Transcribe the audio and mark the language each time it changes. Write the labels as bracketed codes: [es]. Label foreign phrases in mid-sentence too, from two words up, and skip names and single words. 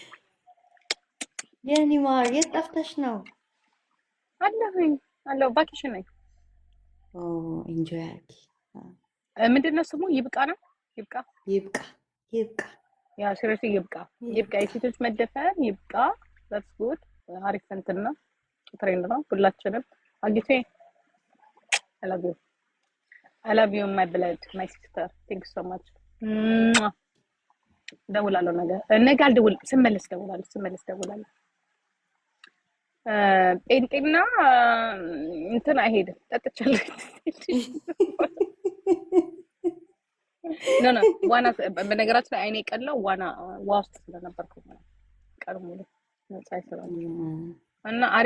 [am] የኔ ማር የት ጠፍተሽ ነው? አለሁኝ አለሁ ቫኬሽን ነኝ። ኦ ኢንጆይ አድርጊ። ምንድን ነው ስሙ? ይብቃ ነው ይብቃ ይብቃ ይብቃ። ያ ሲሪየስሊ ይብቃ ይብቃ። የሴቶች መደፈር ይብቃ። [en] that's good። [am] አሪፍ እንትን ነው ትሬንድ ነው። ሁላችንም አግቴ [en] I love you. I love you my blood my sister. Thank you so much. [am] ደውላለሁ ነገ አልደውልም። ስመለስ ደውላለሁ። ጴንጤና እንትን አይሄድም። ጠጥቻለሁ። ኖ ዋና በነገራችን ላይ አይኔ ቀላው ዋና ውስጥ ስለነበርኩ ነው። ቀን ሙሉ ነፃ ይሰራል እና